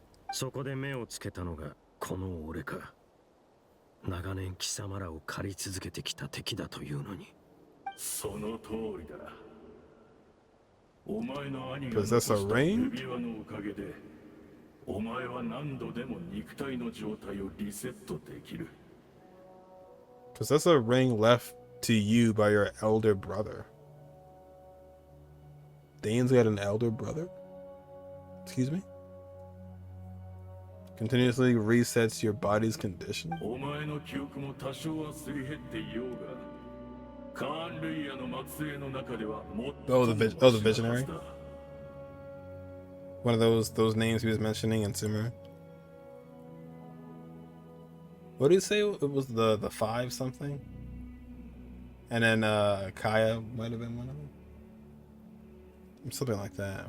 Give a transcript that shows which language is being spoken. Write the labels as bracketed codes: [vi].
[ja] そこで目をつけたのがこの俺か。長年貴様らを狩り続けてきた敵だというのに。その通りだ。お前の兄が [en] Possess a ring? [ja] 指輪のおかげで。お前は何度でも肉体の状態をリセットできる。 [en] Possess a ring left to you by your elder brother. Dane's got an elder brother? Excuse me? Continuously resets your body's condition? [ja] お前の記憶も多少はすり減っていようが、カーン・ルイヤの末裔の中では最も [en] the visionary? One of those names he was mentioning in Sumeru. What did he say? It was the 5 something? And then Kaya might have been one of them. Something like that.